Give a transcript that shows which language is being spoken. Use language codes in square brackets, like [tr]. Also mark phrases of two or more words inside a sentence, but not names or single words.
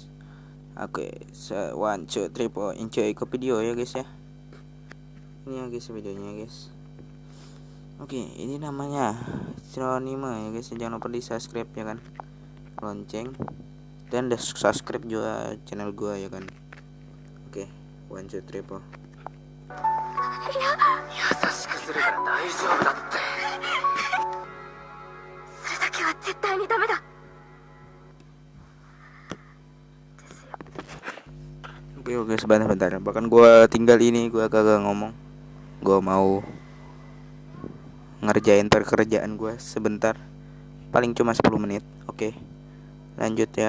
[id] Oke, 1, 2, 3, 4, enjoy ke video ya guys ya. Ini ya guys videonya guys. Oke, ini namanya Citronime ya guys. Jangan lupa di subscribe ya kan, lonceng, dan subscribe juga channel gua ya kan. Oke, 1, 2, 3, 4. [ja] 優しくするから大丈夫だって。それだけは絶対にダメだ。 [id] Oke, sebentar. Bahkan gua tinggal ini, gua kagak ngomong. Gua mau ngerjain pekerjaan gua sebentar. Paling cuma 10 menit. Oke. Lanjut ya.